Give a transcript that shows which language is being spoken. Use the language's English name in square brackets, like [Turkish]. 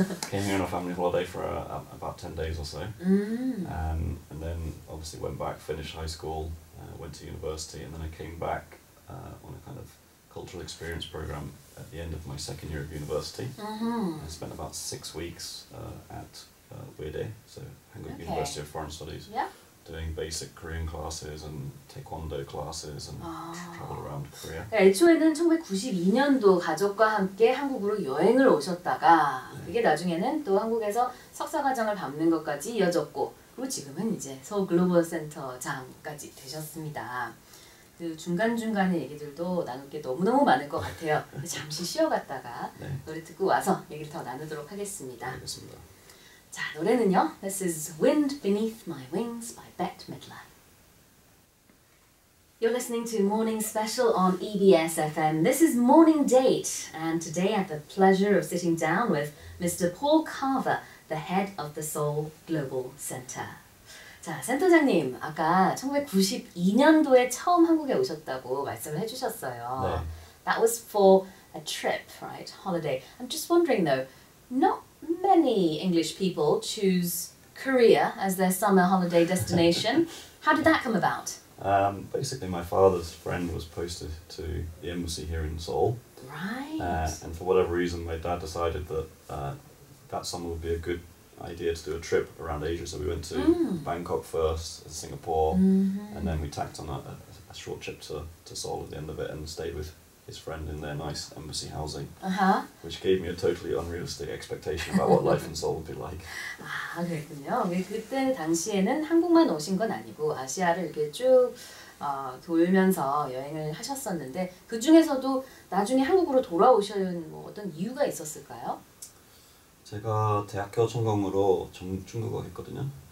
[English] Came here on a family holiday for about 10 days or so. And then obviously went back, finished high school, went to university, and then I came back on a kind of cultural experience program at the end of my second year of university. I spent about 6 weeks at Uede, so Hanguk University of Foreign Studies. Yeah. Doing basic Korean classes and taekwondo classes and travel around Korea. [Korean] 애초에는 1992년도 가족과 함께 한국으로 여행을 오셨다가 그게 나중에는 또 한국에서 석사과정을 밟는 것까지 이어졌고 그리고 지금은 이제 서울 글로벌 센터장까지 되셨습니다. 그 중간중간의 얘기들도 나눌 게 너무너무 많을 것 같아요. 잠시 쉬어갔다가 노래 듣고 와서 얘기를 더 나누도록 하겠습니다. 알겠습니다. 자, 노래는요. [English] This is Wind Beneath My Wings by Bette Midler. You're listening to Morning Special on EBS FM. This is Morning Date, and today I have the pleasure of sitting down with Mr. Paul Carver, the head of the Seoul Global Center. [Korean] 자, 센터장님, 아까 1992년도에 처음 한국에 오셨다고 말씀을 해주셨어요. 네. [English] That was for a trip, right? Holiday. I'm just wondering though, not many English people choose Korea as their summer holiday destination. How did that come about? Basically, my father's friend was posted to the embassy here in Seoul. Right. And for whatever reason, my dad decided that that summer would be a good idea to do a trip around Asia. So we went to Bangkok first, Singapore, and then we tacked on a short trip to Seoul at the end of it and stayed with his friend in their nice embassy housing, which gave me a totally unrealistic expectation about what life in Seoul would be like. [Korean] 아, 그랬군요. 그때 당시에는 한국만 오신 건 아니고 아시아를 이렇게 쭉 돌면서 여행을 하셨었는데 그 중에서도 나중에 한국으로 돌아오신 뭐 어떤 이유가 있었을까요? 제가 대학교 전공으로 중국어 했거든요.